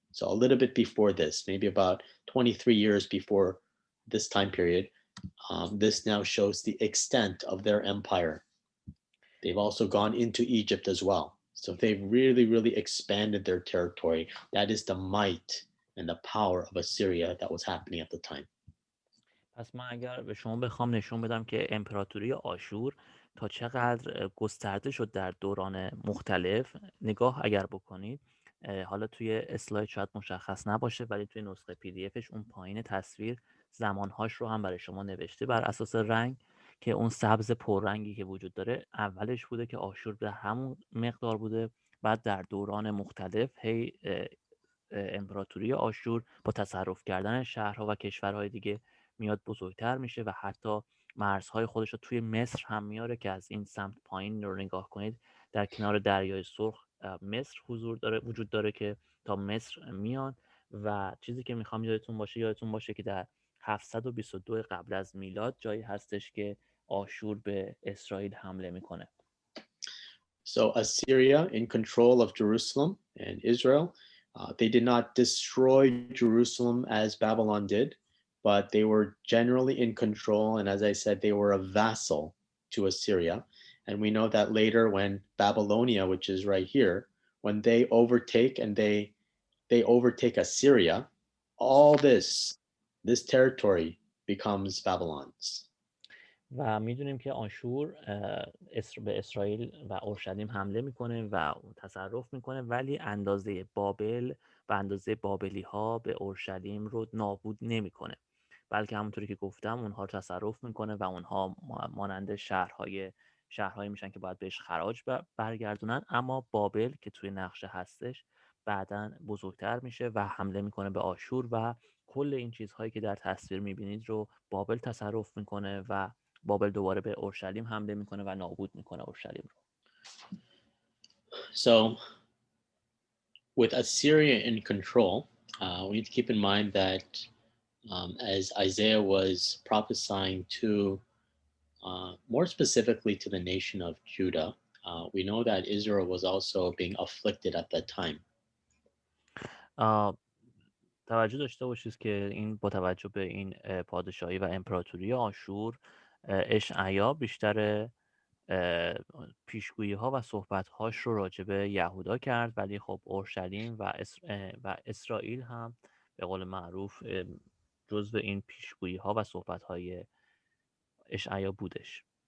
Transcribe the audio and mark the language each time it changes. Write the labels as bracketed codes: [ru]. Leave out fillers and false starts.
[en] So a little bit before this, maybe about 23 years before this time period. This now shows the extent of their empire. They've also gone into Egypt as well. So they've really, really expanded their territory. That is the might and the power of Assyria that was happening at the time. [fa] پس من اگر به شما بخوام نشون بدم که امپراتوری آشور تا چقدر گسترده شد در دوران مختلف، نگاه اگر بکنید، حالا توی اسلاید شاید مشخص نباشه ولی توی نسخه PDF اون پایین تصویر زمانهاش رو هم برای شما نوشته بر اساس رنگ، که اون سبز پررنگی که وجود داره اولش بوده که آشور در همون مقدار بوده، بعد در دوران مختلف هی امپراتوری آشور با تصرف کردن شهرها و کشورهای دیگه میاد بزرگتر میشه و حتی مرزهای خودش رو توی مصر هم میاره که از این سمت پایین رو نگاه کنید در کنار دریای سرخ مصر وجود داره که تا مصر میان. و چیزی که میخوام یادتون باشه که در 722 قبل از میلاد جایی هستش که آشور به اسرائیل حمله میکنه. [en] So Assyria in control of Jerusalem and Israel, they did not destroy Jerusalem as Babylon did, but they were generally in control. And as I said, they were a vassal to Assyria. And we know that later when Babylonia, which is right here, when they overtake and they overtake Assyria, all this territory becomes Babylon's. [fa] و میدونیم که آشور به اسرائیل و اورشلیم حمله میکنه و تصرف میکنه، ولی اندازه بابل و اندازه بابلی ها به اورشلیم رو نابود نمیکنه، بلکه همونطوری که گفتم اونها رو تصرف میکنه و اونها مانند شهرهای میشن که باید بهش خراج برگردونن. اما بابل که توی نقشه هستش بعداً بزرگتر میشه و حمله میکنه به آشور و کل این چیزهایی که در تصویر میبینید رو بابل تصرف میکنه و بابل دوباره به اورشلیم حمله میکنه و نابود میکنه اورشلیم رو. [en] So with Assyria in control, we need to keep in mind that as Isaiah was prophesying to, more specifically to the nation of Judah, we know that Israel was also being afflicted at that time. [fa] توجه داشته باشید که این با توجه به این پادشاهی و امپراتوری آشور، اشعیا بیشتر پیشگویی ها و صحبت هاش رو راجع به یهودا کرد، ولی خب اورشلیم و اسرائیل هم به قول معروف جزو این پیشگویی ها و صحبت های اشعیا بودش.